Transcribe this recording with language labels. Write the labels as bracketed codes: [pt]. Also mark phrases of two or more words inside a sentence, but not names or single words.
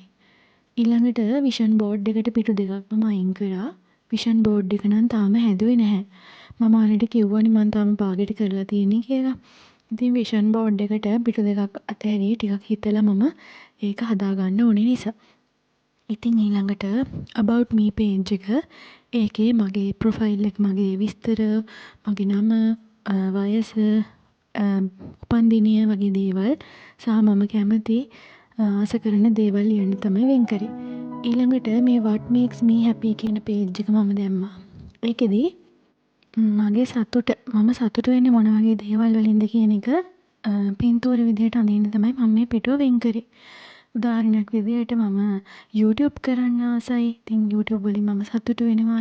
[si] ඊළඟට [en] vision board [si] එකට පිටු දෙකක් මම අයින් කරා. [en] vision board [si] එක නම් තාම හැදුවේ නැහැ. මම ඔයාලට කිව්වනේ මම තාම පාගෙට කරලා තියෙන්නේ කියලා. ඉතින් [en] vision board [si] එකට පිටු දෙකක් අතහැරියේ ටිකක් හිතලා මම ඒක හදාගන්න ඕනේ නිසා. ඉතින් ඊළඟට [en] about me page [si] එක ඒකේ මගේ ප්‍රොෆයිල් එක මගේ විස්තර මගේ නම වයස උපන්දිනය වගේ දේවල් සහ මම කැමති ආස කරන දේවල් ලියන්න තමයි වෙන් කරේ. ඊළඟට මේ [en] what makes me happy [si] කියන page එක මම දැම්මා. ඒකෙදි මගේ සතුට මම සතුටු වෙන්නේ මොන වගේ දේවල් වලින්ද කියන එක පින්තූර විදිහට අඳින්න තමයි මම මේ පිටුව වෙන් කරේ. උදාහරණයක් විදිහට මම YouTube කරන්න ආසයි. ඉතින් YouTube වලින් මම සතුටු වෙනවා.